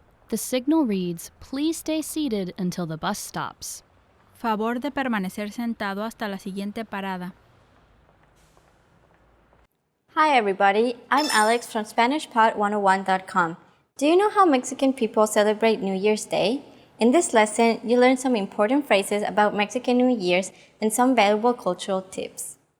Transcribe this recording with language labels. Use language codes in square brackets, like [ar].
[en] The signal reads, "Please stay seated until the bus stops." [es] Favor de permanecer sentado hasta la siguiente parada. [en] Hi everybody, I'm Alex from SpanishPod101.com. Do you know how Mexican people celebrate New Year's Day? In this lesson, you learn some important phrases about Mexican New Year's and some valuable cultural tips.